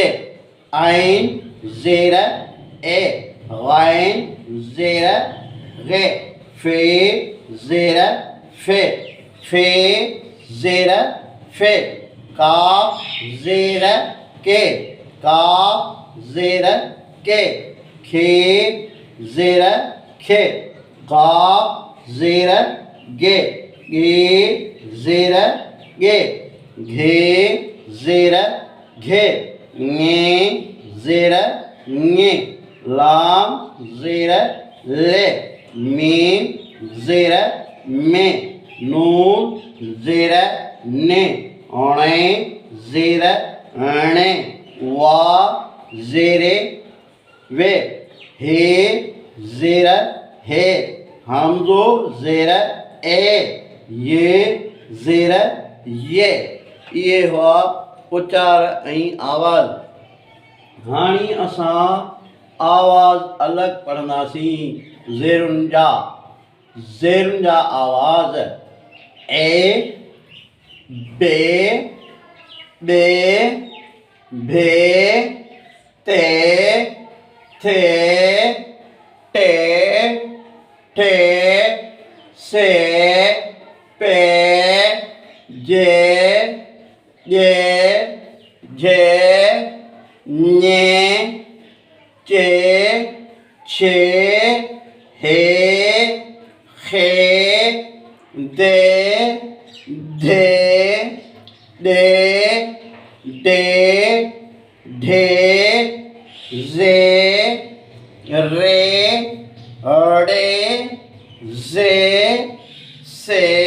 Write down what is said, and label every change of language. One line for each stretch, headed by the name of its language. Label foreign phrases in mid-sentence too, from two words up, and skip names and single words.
Sindhi: आइन ज़ेर ए, गाइन ज़ेर गे, फे ज़ेर फे, फे ज़ेर फे, काफ ज़ेर के, काफ ज़ेर के, खे ज़ेर खे, गाफ ज़ेर गे, गे ज़ेर गे, घे ज़ेर घे, ङे ज़ेर ङे, लाम ज़ेर ले, मीम ज़ेर में, नून ज़ेर ने, अणे ज़ेर अणे, वा ज़ेरे वे, हे ज़ेर हे, हमज़ो ज़ेर ए, ये ज़ेर ये। ये हुआ उचार ऐं आवाज़। हाणे असां आवाज़ अलॻि पढ़ंदासीं। ज़ेरुनि जा आवाज़ ए, बे, बे, भे, ते, थे, टे, ठे, से, पे, जे, ये, झे, ने, चे, छे, हे, खे, दे, धे, डे, डे, ढे, जे, रे, ड़े, जे, से,